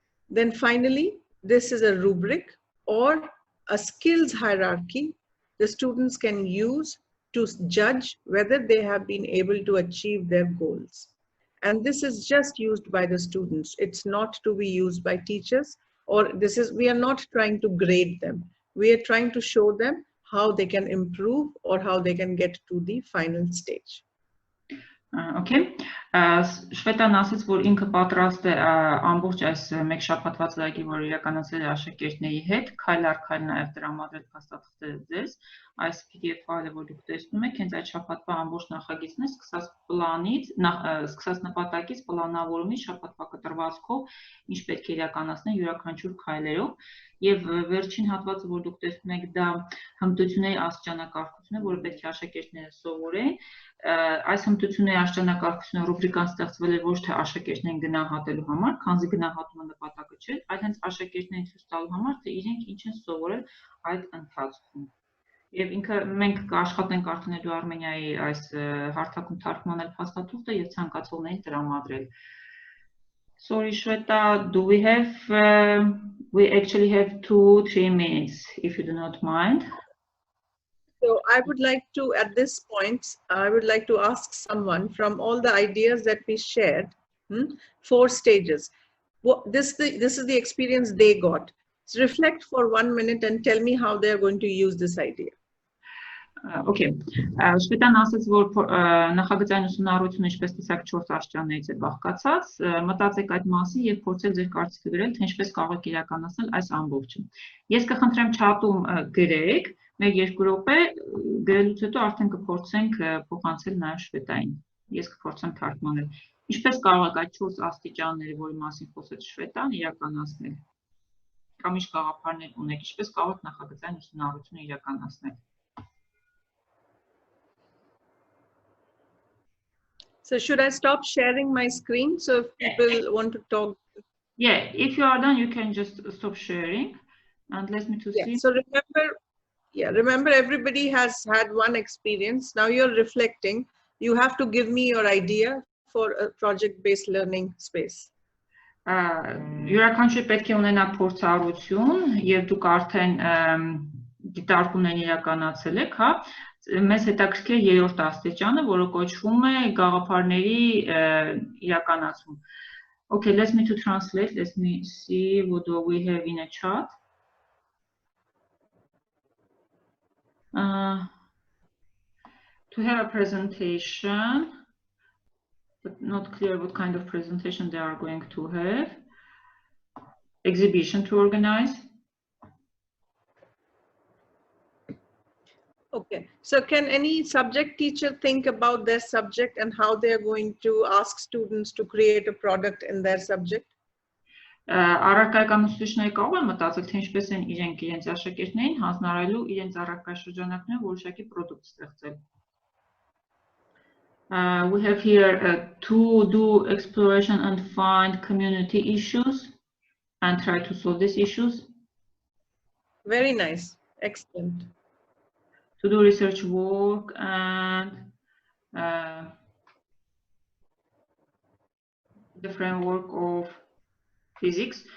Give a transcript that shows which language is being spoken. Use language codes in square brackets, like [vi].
[en] Then finally, this is a rubric or a skills hierarchy the students can use to judge whether they have been able to achieve their goals. And this is just used by the students. It's not to be used by teachers, or we are not trying to grade them. We are trying to show them how they can improve or how they can get to the final stage. Okay. [hy] Շվետան ասաց, որ ինքը պատրաստ է ամբողջ այս մեկ շաբաթվա ծրագիր, որ իրականացել է աշակերտների հետ, քայլ առ քայլ նաև տրամադրել փաստաթղթերը ձեզ, այս PDF ֆայլը, որ դուք տեսնում եք, հենց այդ շաբաթվա ամբողջ նախագիծն է, սկսած պլանից, սկսած նպատակից, պլանավորումից, շաբաթվա կտրվածքով, ինչ պետք է իրականացնել յուրաքանչյուր քայլերով, եւ վերջին հատվածը, որ դուք տեսնում եք, դա հմտությունների աստիճանակարգությունն է, որը պետք է աշակերտները սովորեն, այս հմտությունների աստիճանակարգությունը ռուբրիկան ստեղծվել է ոչ թե աշակերտներին գնահատելու համար, քանզի գնահատումը նպատակը չէ, այլ հենց աշակերտներին ցույց տալու համար, թե իրենք ինչ են սովորել այդ ընթացքում։ Եվ ինքը մենք կաշխատենք արդյունելու Արմենիայի այս հարթակում թարգմանել փաստաթուղթը եւ ցանկացողներին տրամադրել։ [en] Sorry, Shweta, do we actually have 2-3 minutes, if you do not mind. So I would like to, at this point, I would like to ask someone from all the ideas that we shared, 4 stages. This is the experience they got. So reflect for 1 minute and tell me how they are going to use this idea. Okay. [hy] Շվետան ասաց, որ նախագծային ուսումնառությունը ինչպես տեսակ 4 աստիճաններից է բաղկացած, մտածեք այդ մասին եւ փորձեք ձեր կարծիքը գրել, թե ինչպես կարող եք իրականացնել այս ամբողջը։ Ես կխնդրեմ chat-ում գրեք, 1-2 րոպե գրելուց հետո արդեն կփորձենք փոխանցել նաեւ Շվետային։ Ես կփորձեմ թարգմանել։ Ինչպես կարող եք այդ 4 աստիճանները, որի մասին խոսեց Շվետան, իրականացնել։ Կամ ինչ գաղափարներ ունեք, ինչպես կարող եք նախագծային ուսումնառությունը իրականացնել։ [en] So should I stop sharing my screen so if people want to talk? Yeah, if you are done, you can just stop sharing and let me to see. So remember everybody has had one experience. Now you're reflecting. You have to give me your idea for a project-based learning space. [hy] Յուրաքանչյուր պետք է ունենա փորձառություն եւ դուք արդեն դիտարկումներ իրականացել եք, հա, մեզ հետաքրքիր է 3-րդ աստիճանը, որը կոչվում է գաղափարների իրականացում։ [en] Okay, let me to translate. Let me see what do we have in a chat. To have a presentation, but not clear what kind of presentation they are going to have. Exhibition to organize. Okay, so can any subject teacher think about their subject and how they are going to ask students to create a product in their subject? [hy] Առարկայական ուսուցիչները կարող են մտածել, թե ինչպես են իրենք իրենց աշակերտներին հանձնարարելու իրենց առարկա շրջանակներում որոշակի product ստեղծել. [en] We have here to do exploration and find community issues and try to solve these issues. Very nice, excellent. To do research work and the framework of physics.